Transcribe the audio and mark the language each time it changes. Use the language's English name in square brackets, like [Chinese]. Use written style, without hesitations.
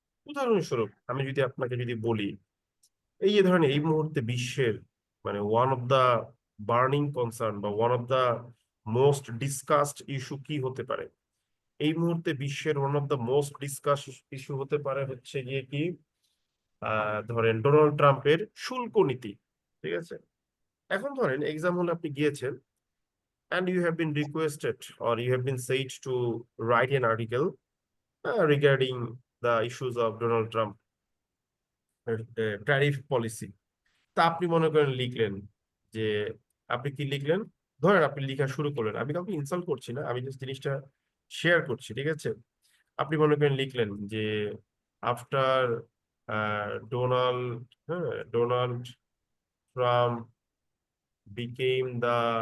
[Bangla] উদাহরণস্বরূপ আমি যদি আপনাকে বলি, এই যে ধরেন এই মুহূর্তে বিশ্বের, মানে [English] one of the burning concern বা one of the most discussed issue [Bangla] কি হতে পারে? এই মুহূর্তে বিশ্বের [English] one of the most discuss issue [Bangla] হতে পারে হচ্ছে গিয়ে কি, ধরেন ডোনাল্ড ট্রাম্পের শুল্ক নীতি, ঠিক আছে? এখন ধরেন এক্সাম হলে আপনি গিয়েছেন, [English] and you have been requested or you have been said to write an article regarding the issues of Donald Trump tariff policy. [Bangla] তা আপনি মনে করেন লিখলেন যে, আপনি কি লিখলেন, ধরেন আপনি লেখা শুরু করলেন, আমি কাউকে ইনসাল্ট করছি না, আমি জাস্ট জিনিসটা শেয়ার করছি, ঠিক আছে? আপনি মনে করেন লিখলেন যে আফটার ডোনাল্ড, হ্যাঁ, ডোনাল্ড ট্রাম্প [English] became the